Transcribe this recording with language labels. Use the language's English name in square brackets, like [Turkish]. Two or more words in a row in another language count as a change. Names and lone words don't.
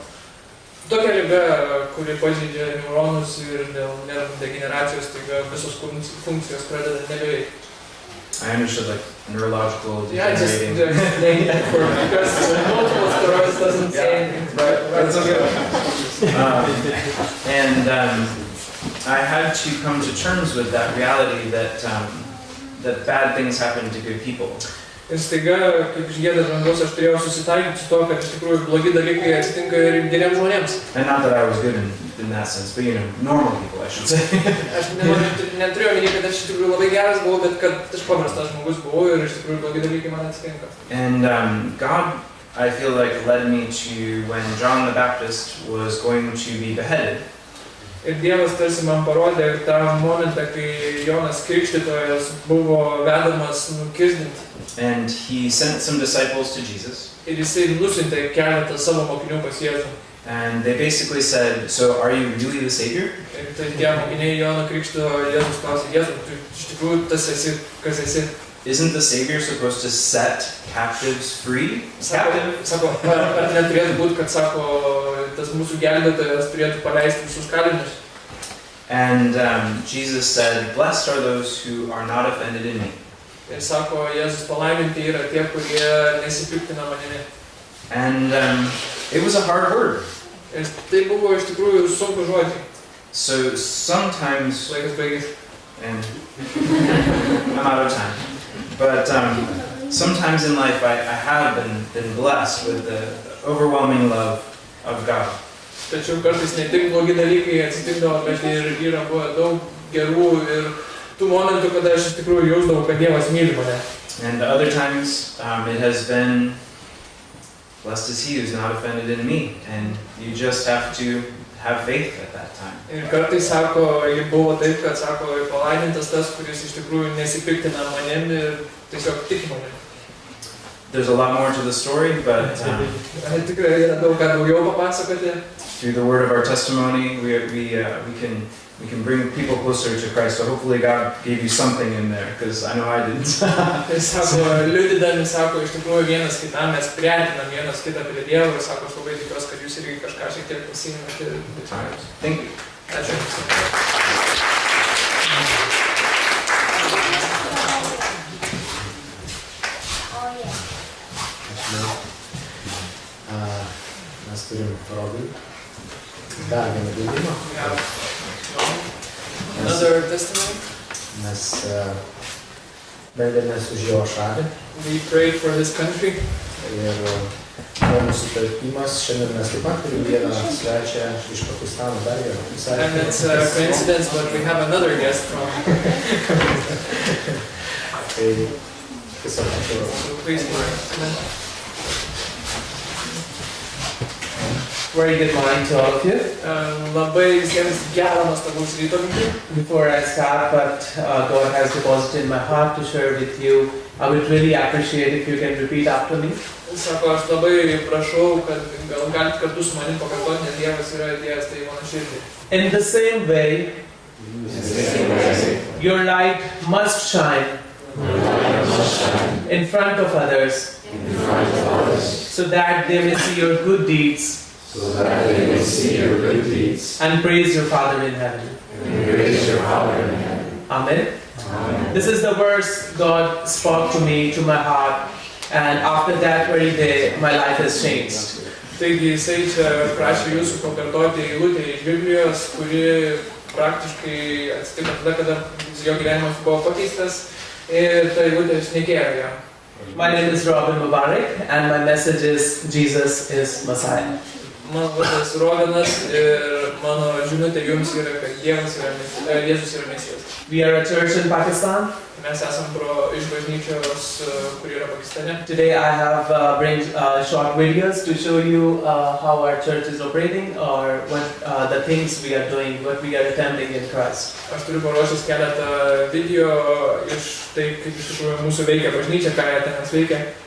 [Lithuanian] Tokia liga, kuri pažeidžia neuronus ir dėl nervų degeneracijos, taigi visos funkcijos pradeda nebeveikti. [English] I understood neurological Yeah, degenerating. just name it for me, because multiple sclerosis doesn't say anything. That's okay. And I had to come to terms with that reality that bad things happen to good people. [Lithuanian] Ir staiga, kaip iš Gėdos dangaus, aš turėjau susitaikyti su to, kad iš tikrųjų blogi dalykai atsitinka ir geriems žmonėms. [English] And not that I was good in that sense, but normal people, I should say. [Lithuanian] Aš neturėjau minėti, kad aš iš tikrųjų labai geras buvau, bet kad aš paprastas žmogus buvau ir iš tikrųjų blogi dalykai man atsitinka. [English] And God, I feel like, led me to when John the Baptist was going to be beheaded. [Lithuanian] Ir Dievas tarsi man parodė tą momentą, kai Jonas Krikštytojas buvo vedamas nukirsdinti. [English] And he sent some disciples to Jesus. [Lithuanian] Ir jisai nusiuntė keletą savo mokinių pas Jėzų. [English] And they basically said, so are you really the Savior? [Lithuanian] Ir tai tie mokiniai Jono Krikšto Jėzus klausė, Jėzu, tu iš tikrųjų tas esi, kas esi? [English] isn't the Savior supposed to set captives free? [Lithuanian] Sako, ar neturėtų būti, kad sako, tas mūsų gelbėtojas turėtų paleisti visus kalinius? [English] And Jesus said, "Blessed are those who are not offended in me." [Lithuanian] Ir sako, Jėzus palaiminti yra tie, kurie nesipiktina manimi. [English] And it was a hard word. [Lithuanian] Ir tai buvo iš tikrųjų sunku žodžiai. [English] So sometimes, [Lithuanian] Laikas baigės. [English] and I'm out of time, but sometimes in life I have been blessed with the overwhelming love of God. [Lithuanian] Tačiau kartais ne tik blogi dalykai atsitikdavo, bet ir yra buvo daug gerų ir tų momentų, kada aš iš tikrųjų jausdavau, kad Dievas myli mane. [English] And other times it has been, blessed is he who's not offended in me, and you just have to have faith at that time. [Lithuanian] Ir kartais sako, buvo taip, kad sako, palaimintas tas, kuris iš tikrųjų nesipiktina manim ir tiesiog tiki manim. [English] There's a lot more to the story, but [Lithuanian] Tikrai yra daug ką daugiau papasakoti. [English] through the word of our testimony, we can bring people closer to Christ. So hopefully God gave you something in there, because I know I didn't. [Lithuanian] Tai sako, liudydami, sako, iš tikrųjų vienas kitam mes priartinam vienas kitą prie Dievo ir sako, aš labai tikiuosi, kad jūs irgi kažką šiek tiek pasiimate. [English] Thank you. [Lithuanian] Ačiū. Mes turim Robin dar vieną liudijimą. [English] Another testimony. [Lithuanian] Mes meldėmės už jo šalį [English] We prayed for this country. [Lithuanian] ir buvo mūsų talpimas. Šiandien mes taip pat turim vieną svečią iš Pakistano, dar vieną. [English] And it's a coincidence, but we have another guest from. [Lithuanian] Tai tiesiog ačiū. [English] So please, Mark. Very good morning to all of you. [Lithuanian] Labai visiems gerą nuostabaus ryto linkiu. [English] Before I start, what God has deposited in my heart to share with you, I would really appreciate if you can repeat after me. [Lithuanian] Sako, aš labai prašau, kad gal galit kartu su manim pakartoti, nes Dievas yra atėjęs tai mano širdį. [English] In the same way, your light must shine in front of others, so that they may see your good deeds and praise your Father in heaven. Amen. This is the verse God spoke to me, to my heart, and after that very day, my life has changed. [Lithuanian] Taigi jisai čia prašė jūsų pakartoti eilutę iš Biblijos, kuri praktiškai atsitiko tada, kada jo gyvenimas buvo pakeistas ir ta eilutė šnekėjo ją. [English] My name is Robin Mubarak, and my message is Jesus is Messiah. [Lithuanian] Mano vardas Robinas ir mano žinutė jums yra, kad Jėzus yra Mesijas. [English] We are a church in Pakistan. [Lithuanian] Mes esam iš bažnyčios, kuri yra Pakistane. [English] Today I have bring short videos to show you how our church is operating, or what the things we are doing, what we are attempting in Christ. [Lithuanian] Aš turiu paruošęs keletą video iš tai, kaip iš tikrųjų mūsų veikia bažnyčia, ką jie ten veikia.